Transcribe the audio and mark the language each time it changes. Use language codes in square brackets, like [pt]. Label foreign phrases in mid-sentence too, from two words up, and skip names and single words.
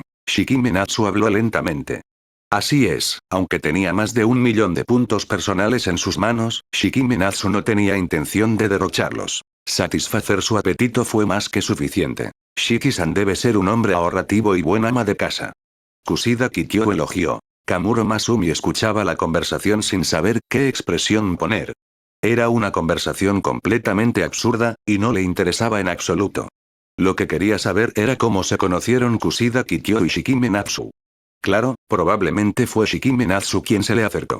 [es] Shikime Natsu habló lentamente. Así es, aunque tenía más de 1.000.000 de puntos personales en sus manos, Shikime Natsu no tenía intención de derrocharlos. Satisfacer su apetito fue más que suficiente. Shiki-san debe ser un hombre ahorrativo y buen ama de casa. Kusida Kikyou elogió. Kamuro Masumi escuchaba la conversación sin saber qué expresión poner. Era una conversación completamente absurda, y no le interesaba en absoluto. Lo que quería saber era cómo se conocieron Kusida Kikyou y Shikime Natsu. Claro, probablemente fue Shikime Natsu quien se le acercó.